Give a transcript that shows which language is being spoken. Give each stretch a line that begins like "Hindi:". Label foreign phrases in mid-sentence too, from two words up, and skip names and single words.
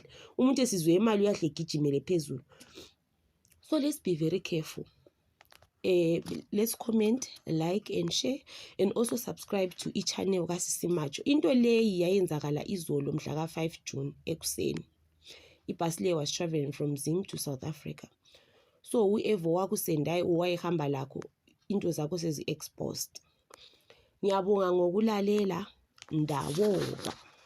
North Ndebele: Umuntu esizwe imali uyahle gijimele phezulu.
English: So let's be very careful. Let's comment, like and share and also subscribe to i-channel kaSisi Macho.
North Ndebele: Into leyi yayenzakala izolo mhla ka-5 June ekuseni. Ibhasi le
English: was traveling from Zim to South Africa. So whoever
North Ndebele: wakusendayo owayehamba lakho into zakho sezi-exposed. Ngiyabonga ngokulalela. Ndawonga.